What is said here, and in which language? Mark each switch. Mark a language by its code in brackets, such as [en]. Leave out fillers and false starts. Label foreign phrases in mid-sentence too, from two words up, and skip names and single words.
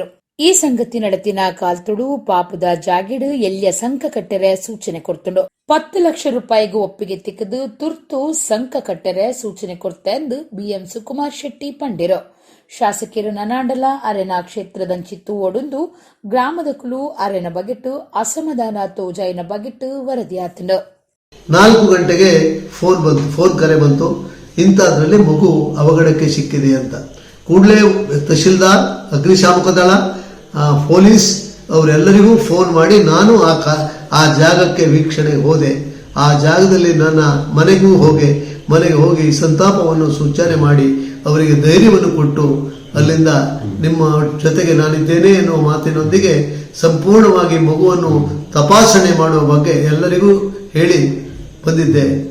[tcy] ಈ ಸಂಗತಿ ನಡತಿನ ಕಾಲ್ತುಡು ಪಾಪುದ ಜಾಗಿಡು ಎಲ್ಲಿಯ ಸಂಕ ಕಟ್ಟರೆ ಸೂಚನೆ ಕೊಡ್ತುಂಡು 10 ಲಕ್ಷ ರೂಪಾಯಿಗೂ ಒಪ್ಪಿಗೆ ತಿಕ್ಕದು ತುರ್ತು ಸಂಕ ಕಟ್ಟರೆ ಸೂಚನೆ ಕೊಡ್ತೆಂದು ಬಿಎಂ ಸುಕುಮಾರ್ ಶೆಟ್ಟಿ ಪಂಡಿರು. ಶಾಸಕರು ನನಾಂಡಲ ಅರೆನ ಕ್ಷೇತ್ರದಂಚಿತ್ತು ಒಡುಂದು ಗ್ರಾಮದಕುಲು ಅರೆನ ಬಗೆಟ್ಟು ಅಸಮಾಧಾನ ತೋಜಾಯಿನ ಬಗೆಟ್ಟು ವರದಿಯಾತಂಡು. [kn] 4 ಗಂಟೆಗೆ ಫೋನ್ ಕರೆ ಬಂತು, ಇಂಥದ್ರಲ್ಲಿ ಮಗು ಅವಘಡಕ್ಕೆ ಸಿಕ್ಕಿದೆ ಅಂತ. ಕೂಡಲೇ ತಹಶೀಲ್ದಾರ್, ಅಗ್ನಿಶಾಮಕ ದಳ, ಪೊಲೀಸ್ ಅವರೆಲ್ಲರಿಗೂ ಫೋನ್ ಮಾಡಿ ನಾನು ಆ ಜಾಗಕ್ಕೆ ವೀಕ್ಷಣೆಗೆ ಹೋದೆ. ಆ ಜಾಗದಲ್ಲಿ ನನ್ನ ಮನೆಗೆ ಹೋಗಿ ಸಂತಾಪವನ್ನು ಸೂಚನೆ ಮಾಡಿ ಅವರಿಗೆ ಧೈರ್ಯವನ್ನು ಕೊಟ್ಟು ಅಲ್ಲಿಂದ ನಿಮ್ಮ ಜೊತೆಗೆ ನಾನಿದ್ದೇನೆ ಎನ್ನುವ ಮಾತಿನೊಂದಿಗೆ ಸಂಪೂರ್ಣವಾಗಿ ಮಗುವನ್ನು ತಪಾಸಣೆ ಮಾಡುವ ಬಗ್ಗೆ ಎಲ್ಲರಿಗೂ ಹೇಳಿ ಬಂದಿದ್ದೆ.